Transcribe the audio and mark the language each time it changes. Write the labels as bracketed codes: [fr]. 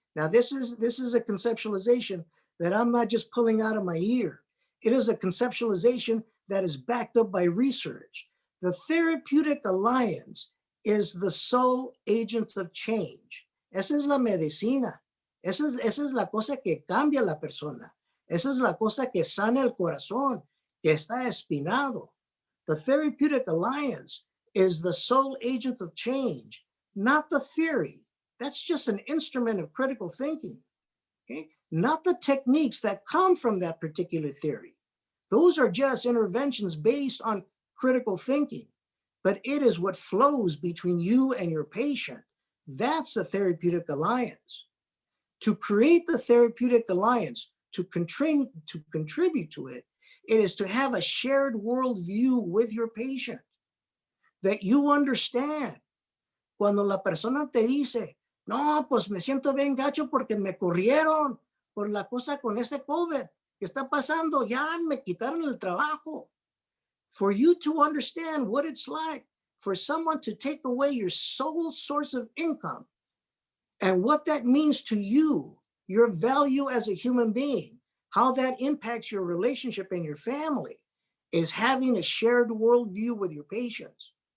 [en] Now, this is a conceptualization that I'm not just pulling out of my ear. It is a conceptualization that is backed up by research. The therapeutic alliance is the sole agent of change. [es] Esa es la medicina. Esa es la cosa que cambia la persona. Esa es la cosa que sana el corazón, que está espinado. [en] The therapeutic alliance is the sole agent of change, not the theory. That's just an instrument of critical thinking. okay? Not the techniques that come from that particular theory. Those are just interventions based on critical thinking, but it is what flows between you and your patient. That's the therapeutic alliance. To create the therapeutic alliance, to contribute to it, it is to have a shared worldview with your patient that you understand. [es] Cuando la persona te dice, no, pues me siento bien gacho porque me corrieron por la cosa con este COVID que está pasando, ya me quitaron el trabajo. [en] For you to understand what it's like for someone to take away your sole source of income and what that means to you, your value as a human being, how that impacts your relationship and your family, is having a shared worldview with your patients.